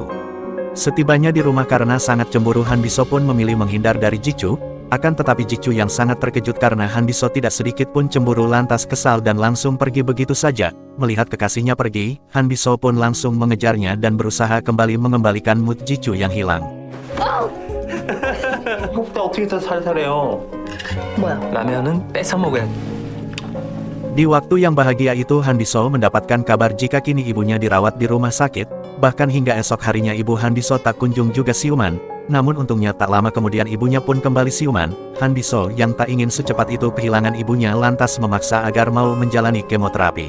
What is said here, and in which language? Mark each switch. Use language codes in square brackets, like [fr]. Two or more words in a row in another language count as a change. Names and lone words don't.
[id] Setibanya di rumah karena sangat cemburu Han Diso pun memilih menghindar dari Jichu, akan tetapi Jichu yang sangat terkejut karena Han Diso tidak sedikit pun cemburu lantas kesal dan langsung pergi begitu saja. Melihat kekasihnya pergi, Han Diso pun langsung mengejarnya dan berusaha kembali mengembalikan mood Jichu yang hilang. [ko] 이거보다 어떻게 더 살살해요? 뭐야? 라면은 뺏어 먹어야 돼. [id] Di waktu yang bahagia itu Han Diso mendapatkan kabar jika kini ibunya dirawat di rumah sakit, bahkan hingga esok harinya ibu Han Diso tak kunjung juga siuman. Namun untungnya tak lama kemudian ibunya pun kembali siuman. Han Diso yang tak ingin secepat itu kehilangan ibunya lantas memaksa agar mau menjalani kemoterapi.